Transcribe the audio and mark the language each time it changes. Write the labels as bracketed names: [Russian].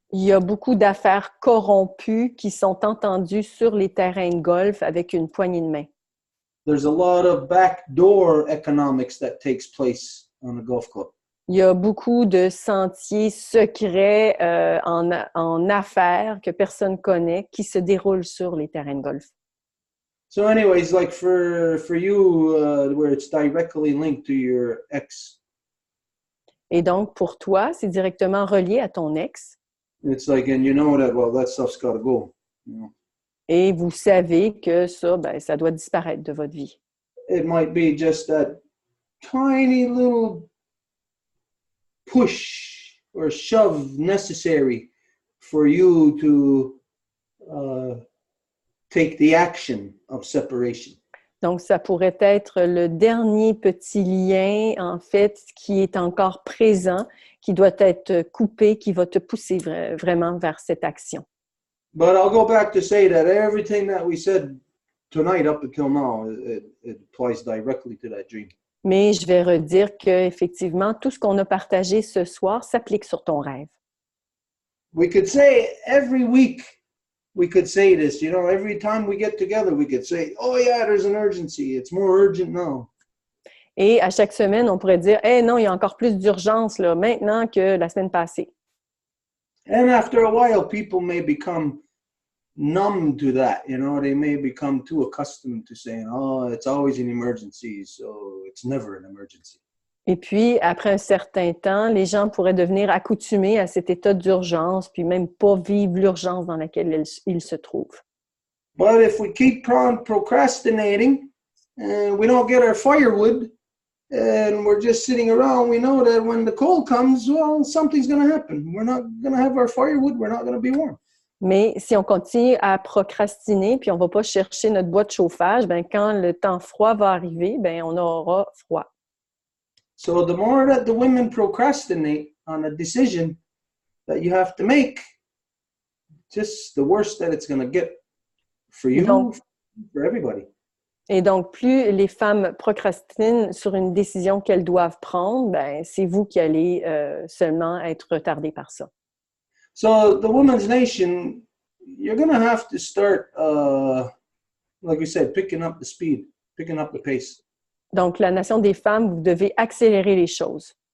[French] Il y a beaucoup d'affaires corrompues qui sont entendues sur les terrains de golf avec une poignée de main. [English] There's a lot of backdoor economics that takes place on the golf club. [French] Il y a beaucoup de sentiers secrets en affaires que personne connaît qui se déroulent sur les terrains de golf. [English] So anyways, like for you, where it's directly linked to your ex. [French] Et donc, pour toi, c'est directement relié à ton ex. [English] It's like, and you know that, well, that stuff's got to go. You know? [French] Et vous savez que ça, ben, ça doit disparaître de votre vie. [English] It might be just that tiny little push or shove necessary for you to take the action of separation. [French] Donc, ça pourrait être le dernier petit lien, en fait, qui est encore présent, qui doit être coupé, qui va te pousser vraiment vers cette action. [English] But I'll go back to say that everything that we said tonight up until now, it applies directly to that dream. [French] Mais je vais redire qu'effectivement, tout ce qu'on a partagé ce soir s'applique sur ton rêve. [English] We could say every week, we could say this, you know, every time we get together, we could say, oh yeah, there's an urgency. It's more urgent now. [French] Et à chaque semaine, on pourrait dire, hey, non, il y a encore plus d'urgence là, maintenant que la semaine passée. [English] And after a while, people may become numb to that. You know, they may become too accustomed to saying, oh, it's always an emergency, so it's never an emergency. [French] Et puis, après un certain temps, les gens pourraient devenir accoutumés à cet état d'urgence, puis même pas vivre l'urgence dans laquelle ils se trouvent. [English] But if we keep on procrastinating and we don't get our firewood and we're just sitting around, we know that when the cold comes, well, something's going to happen. We're not going to have our firewood. We're not going to be warm. [French] Mais si on continue à procrastiner puis on va pas chercher notre bois de chauffage, ben quand le temps froid va arriver, ben on aura froid. [English] So the more that the women procrastinate on a decision that you have to make, just the worse that it's going to get for you, for everybody. [French] Et donc, plus les femmes procrastinent sur une décision qu'elles doivent prendre, ben c'est vous qui allez seulement être retardé par ça. [English] So the Women's Nation, you're going to have to start, like you said, picking up the speed, picking up the pace. [French] Donc, la Nation des femmes, vous devez accélérer les choses.